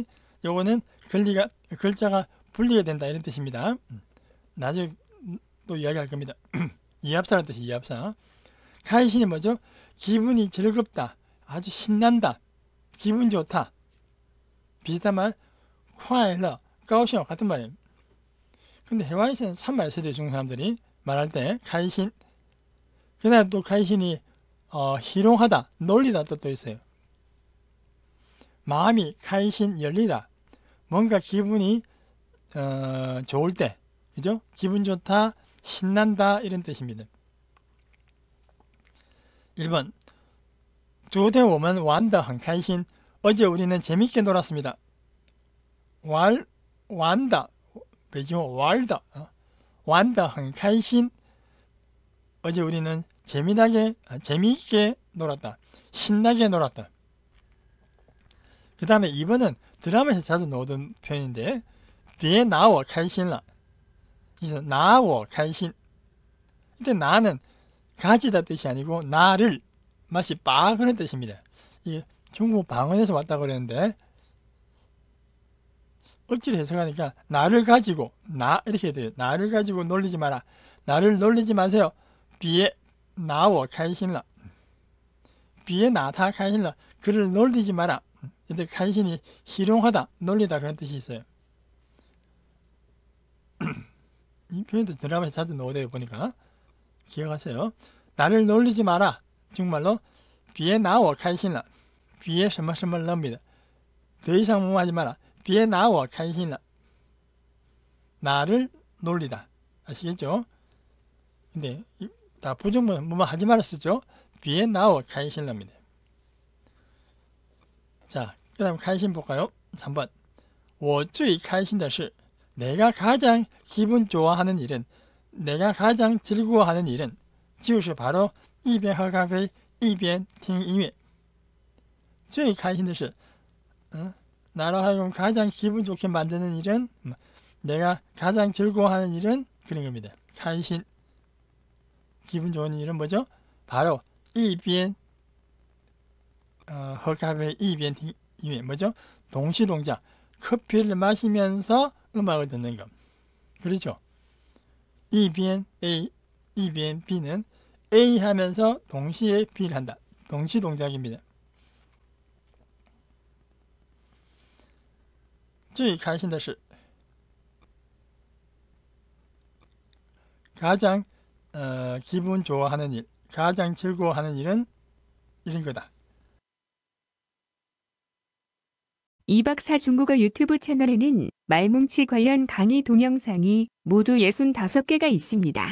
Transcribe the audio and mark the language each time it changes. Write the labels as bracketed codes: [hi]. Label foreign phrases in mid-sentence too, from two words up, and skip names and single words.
[ko] 요거는 글자가 분리가 된다 이런 뜻입니다. 나중에 또 이야기할 겁니다. 이합사라는 뜻이 이합사. 开心이 뭐죠? 기분이 즐겁다. 아주 신난다. 기분 좋다. 비슷한 말 [zh] 快乐, 高兴 [ko] 같은 말이에요. 근데 해외에서는 참 많이 쓰대요. 중국 사람들이 말할 때 开心. 그 다음에 또 开心이 희롱하다, 놀리다 뜻도 있어요. 마음이 開心 열리다. 뭔가 기분이 좋을 때, 그죠? 기분 좋다, 신난다 이런 뜻입니다. [zh] 1번 昨天我们玩得很开心. [ko] 어제 우리는 재밌게 놀았습니다. [zh] 玩的 北京话 玩的 玩得很开心. [ko] 어제 우리는 재미있게 놀았다. 신나게 놀았다. 그 다음에 2번은 드라마에서 자주 나오던 표현인데 [zh] 别拿我开心了. 그래서 拿我开心. [ko] 이때 나는 가지다 뜻이 아니고 나를 마치 바 그런 뜻입니다. 이게 중국 방언에서 왔다고 그랬는데 억지로 해석하니까 나를 가지고 나 이렇게 돼요. 나를 가지고 놀리지 마라. 나를 놀리지 마세요. [zh] 别拿我开心了. 别拿他开心了. [ko] 그를 놀리지 마라. 이때 开心 이 희롱하다, 놀리다 그런 뜻이 있어요. 이 표현도 드라마에 자주 나오대요 보니까 기억하세요. 나를 놀리지 마라. 정말로 [zh] 别拿我开心了. 别什么什么 [ko] 럽니다. 더 이상 뭐하지 마라. [zh] 别拿我开心了. [ko] 나를 놀리다. 아시겠죠? 근데 다 부정문 뭐뭐 하지 말아 쓰죠. [zh] 别拿我开心 [ko] 럽니다. 자, 그 다음 开心 볼까요? 3번 [zh] 我最开心的是 [ko] 내가 가장 기분 좋아하는 일은 내가 가장 즐거워하는 일은 就是 바로 [zh] 一边喝咖啡一边听音乐. 最开心的是 [ko] 나로 하여금 가장 기분 좋게 만드는 일은 내가 가장 즐거워하는 일은 그런 겁니다. 开心 기분 좋은 일은 뭐죠? [zh] 바로 一边喝咖啡一边听音乐 뭐죠? [ko] 동시동작 커피를 마시면서 음악을 듣는 것. 그렇죠? 一边 A, 一边 B는 A 하면서 동시에 B를 한다. 동시동작입니다. [zh] 最开心的是 [ko] 가장 기분 좋아하는 일, 가장 즐거워하는 일은 이런 거다. 2박사 중국어 유튜브 채널에는 말뭉치 관련 강의 동영상이 모두 65개가 있습니다.